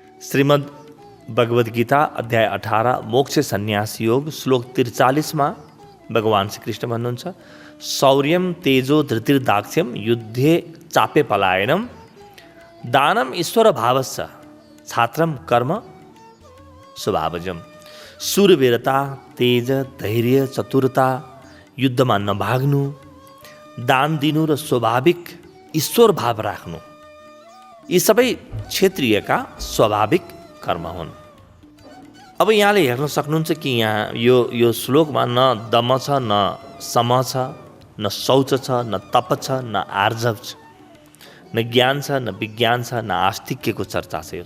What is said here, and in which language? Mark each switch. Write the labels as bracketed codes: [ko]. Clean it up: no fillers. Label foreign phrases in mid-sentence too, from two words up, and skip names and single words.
[ne] श्रीमद् भगवद गीता अध्याय 18 मोक्ष सन्यास योग श्लोक 43 मा भगवान श्री कृष्ण भन्नुहुन्छ [sa] शौर्यम तेजो धृतिर्दाक्ष्यम युद्धे चापे पलायनम दानम ईश्वर भावस्य छात्रम कर्म स्वभावजम। [ne] शूरवीरता, तेज, धैर्य, चतुरता, युद्धमा नभाग्नु, दान दिनु र स्वाभाविक ईश्वर भाव राख्नु, यी सबै क्षेत्रीयका स्वाभाविक कर्म हुन्। अब यहाँले हेर्न सक्नुहुन्छ कि यहाँ यो श्लोकमा न दम छ, न सम छ, न शौच छ, न तप छ, न आर्जव छ, न ज्ञान छ, न विज्ञान छ, न आस्तिक्यको चर्चा छ।